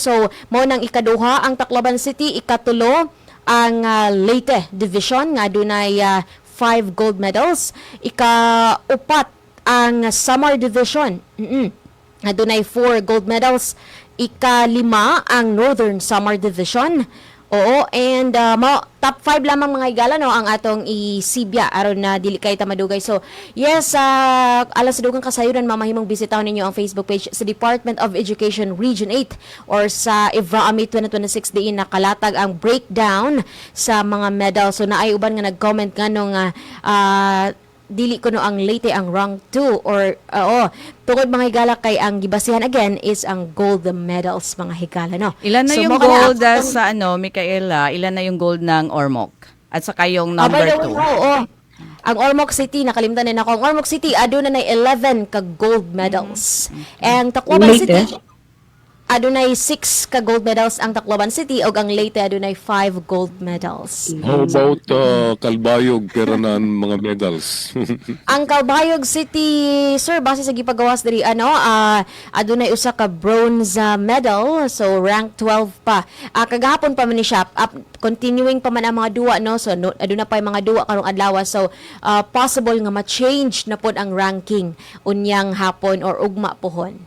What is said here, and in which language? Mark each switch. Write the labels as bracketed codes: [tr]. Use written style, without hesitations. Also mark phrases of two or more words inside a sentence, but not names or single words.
[ceb] So mao nang ikaduha ang Tacloban City, ikatulo ang Leyte Division nga dunay 5 gold medals, ikaupat ang Samar Division adunay 4 gold medals, ikalima ang Northern Samar Division. And top 5 lamang mga higala no ang atong isibya aron na dili kay ta madugay. So yes, alas dugang kasayuran mamahimong bisitaw ninyo ang Facebook page sa Department of Education Region 8 or sa Ivraa Meet 2026 diin nakalatag ang breakdown sa mga medal. So naay uban nga nag-comment nganong dili ko no ang Leyte ang rank 2 or tungod mga higala kay ang gibasihan again is ang gold medals mga higala no. [tl] Ilan na yung gold sa Micaela? Ilan na yung gold ng Ormoc? At saka yung number 2? [ceb] Ang Ormoc City, nakalimtan din ako. Ang Ormoc City, aduna na 11 ka gold medals. And Tacloban City, adunay 6 ka gold medals ang Tacloban City ug ang Leyte adunay 5 gold medals. [en] How about [ceb] Calbayog, pera na mga medals? Ang Calbayog City, sir, base sa gipagawas diri adunay usa ka bronze medal, so rank 12 pa. Kagahapon pa man ni siya, continuing pa man ang mga duwa no, so aduna pa mga duwa karong adlaw, so possible nga ma-change na pod ang ranking unyang hapon or ugma pohon.